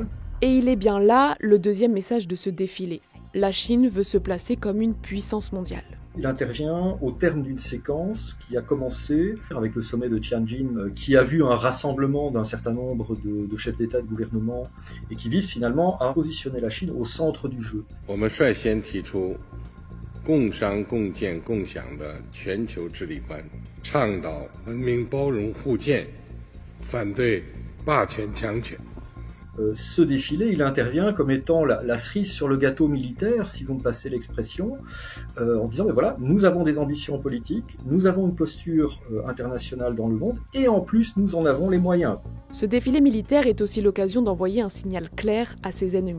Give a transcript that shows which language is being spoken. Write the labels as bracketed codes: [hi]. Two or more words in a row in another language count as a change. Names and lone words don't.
[fr] Et il est bien là le deuxième message de ce défilé. La Chine veut se placer comme une puissance mondiale. Il intervient au terme d'une séquence qui a commencé avec le sommet de Tianjin, qui a vu un rassemblement d'un certain nombre de chefs d'État et de gouvernement et qui vise finalement à positionner la Chine au centre du jeu. [zh] 我们率先提出共商共建共享的全球治理观，倡导文明包容互鉴，反对霸权强权。 [fr] Ce défilé, il intervient comme étant la cerise sur le gâteau militaire, si vous me passez l'expression, en disant, mais voilà, nous avons des ambitions politiques, nous avons une posture internationale dans le monde, et en plus, nous en avons les moyens. Ce défilé militaire est aussi l'occasion d'envoyer un signal clair à ses ennemis.